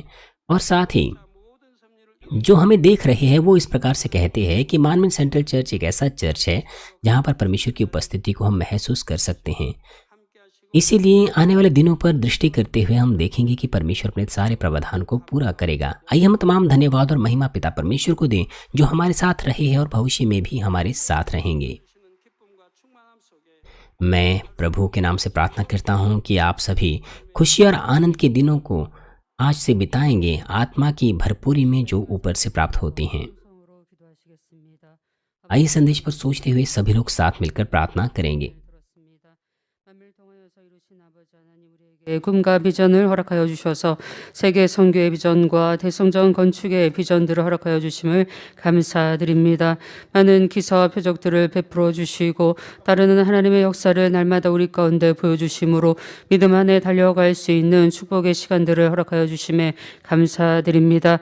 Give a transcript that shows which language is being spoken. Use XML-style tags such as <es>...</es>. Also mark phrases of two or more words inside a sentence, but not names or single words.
<hi>और साथ ही</hi> <ko>모든 섭리를</ko> <hi>जो हमें देख रहे हैं वो इस प्रकार से कहते हैं कि मानवीन सेंट्रल चर्च एक ऐसा चर्च है जहाँ पर परमेश्वर की उपस्थिति को हम महसूस कर सकते हैं।</hi> <ko>함께 하시고</ko> <hi>इसीलिए आने वाले दिनों पर दृष्टि करते हुए हम देखेंगे कि परमेश्वर अपने सारे प्रावधान को पूरा करेगा। आइए हम तमाम धन्यवाद और महिमा पिता परमेश्वर को दें जो हमारे साथ रहे हैं और भविष्य में भी हमारे साथ रहेंगे।</hi> <ko>주시는 기쁨과 충만함 속에</ko> <hi>मैं प्रभु के नाम से प्रार्थना करता हूँ कि आप सभी खुशी और आनंद के दिनों को आज से बिताएंगे आत्मा की भरपूरी में जो ऊपर से प्राप्त होती हैं।</hi> <ko>성으로 기도하시겠습니다.</ko> <hi>आइए संदेश पर सोचते हुए सभी लोग साथ मिलकर प्रार्थना करेंगे।</hi> <ko>들었습니다. 만민을 통하여서 이루신 아버지 하나님 우리에게 꿈과 비전을 허락하여 주셔서 세계 선교의 비전과 대성전 건축의 비전들을 허락하여 주심을 감사드립니다. 많은 기사와 표적들을 베풀어 주시고 따르는 하나님의 역사를 날마다 우리 가운데 보여주심으로 믿음 안에 달려갈 수 있는 축복의 시간들을 허락하여 주심에 감사드립니다.</ko>